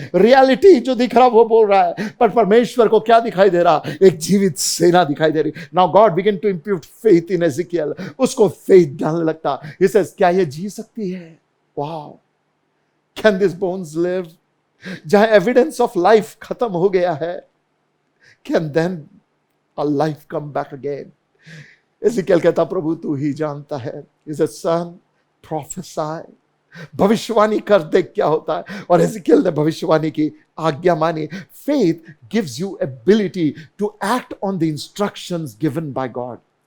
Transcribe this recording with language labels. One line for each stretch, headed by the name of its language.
Hindi: Reality जो दिख रहा वो बोल रहा है, पर परमेश्वर को क्या दिखाई दे रहा? एक जीवित सेना दिखाई दे रही।
English: Now God began to impute faith in Ezekiel.
Hindi: उसको faith डालने लगता।
English: He says,
Hindi: क्या ये जी सकती है?
English: Wow. Can these bones live? जहां evidence of life
Hindi: खत्म हो गया है,
English: can then a life come back again?
Hindi: Ezekiel कहता, प्रभु तू ही जानता है।
English: He says, son, prophesy.
Hindi: भविष्यवाणी कर देख क्या होता है। और एजिकियल ने भविष्यवाणी की आज्ञा मानी।
English: Faith gives you ability to act on the instructions given by God.